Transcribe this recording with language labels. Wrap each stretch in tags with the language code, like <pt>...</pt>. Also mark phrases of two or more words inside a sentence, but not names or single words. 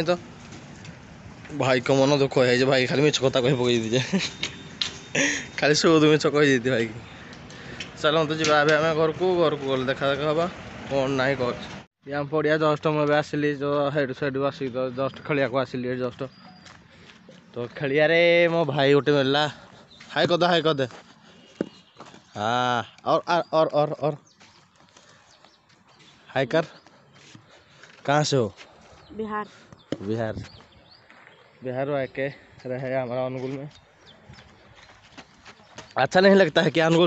<or>ତ ଭାଇଙ୍କ ମନ ଦୁଃଖ ହେଇଯାଇଛି, ଭାଇ ଖାଲି ମିଛ କଥା କହି ପକେଇଛି ଯେ ଖାଲି ସୁଧ ମିଛ କହିଦେଇଛି ଭାଇକି। ଚାଲନ୍ତୁ ଯିବା ଏବେ ଆମେ ଘରକୁ ଗଲେ ଦେଖା ହେବା କ'ଣ ନାହିଁ କରୁଛି। ଆମ ପଡ଼ିଆ ଜଷ୍ଟ ମୁଁ ଏବେ ଆସିଲି, ହେଡ଼ୁ ସାଇଡ଼ୁ ଆସିକି ତ ଜଷ୍ଟ ଖେଳିବାକୁ ଆସିଲି ଏଠି ଜଷ୍ଟ। ତ ଖେଳିବାରେ ମୋ ଭାଇ ଗୋଟେ ମିଳିଲା। ହାଇ କରିଦେ, ହାଇ କରିଦେ।</or> <hi>हाँ और हाय कर। कहाँ से हो? बिहार। बिहार बिहार आके रहे हमारा अनुगुल में। अच्छा नहीं लगता है क्या अनुगुल?</hi>